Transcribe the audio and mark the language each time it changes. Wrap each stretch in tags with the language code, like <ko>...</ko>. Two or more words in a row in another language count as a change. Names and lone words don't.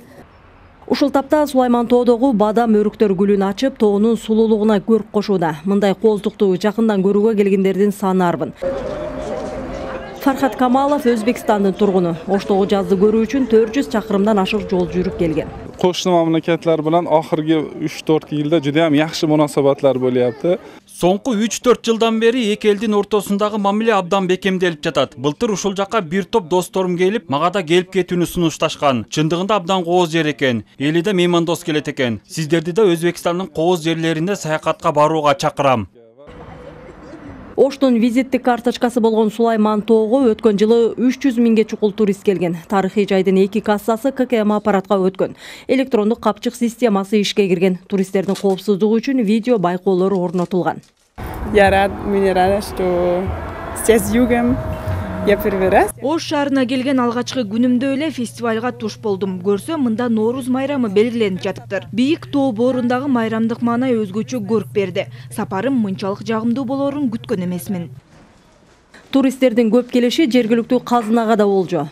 <ky>Ушул тапта Сулайман тоодогу бадам өрүктөр гүлүн ачып, тоонун сулуулугуна көрк кошууда. Мындай кооздукту жакындан көрүүгө келгендердин саны арбын. Фархат Камалов Өзбекстандын тургуну. Оштогу жазды көрүү үчүн 400 чакырымдан ашык жол жүрүп келген.</ky> <uz>Qo'shni mamlakatlar bilan oxirgi 3-4 yilda juda ham yaxshi munosabatlar bo'lyapti.</uz> <ky>Соңку 3-4 жылдан бери эки элдин ортосундагы мамиле абдан бекемделип жатат. Былтыр ушул жака бир топ досторум келип, мага да келип кетүүнү сунушташкан. Чындыгында абдан кооз жер экен. Эли да меймандос келет экен. Сиздерди да Өзбекстандын кооз жерлерине саякатка барууга чакырам. Оштун визиттик карточкасы болгон Сулайман тоого өткөн жылы 300 миңге чукул турист келген. Тарыхый жайдын 2 кассасы ККМ аппаратка өткөн. Электрондук капчык системасы ишке кирген. Туристтердин коопсуздугу үчүн видео байкоолору орнотулган.</ky> <ru>Я рад, мне рада, что с югом я первый раз.</ru> <ky>Ош шаарына келген алгачкы күнүмдө эле фестивалга туш болдум. Көрсөм, мында Нооруз майрамы белгиленип жатыптыр. Бийик тоо боорундагы майрамдык маанай өзгөчө көрк берди. Сапарым мынчалык жагымдуу болоорун күткөн эмесмин. Туристтердин көп келиши жергиликтүү казынага да болжо.</ky>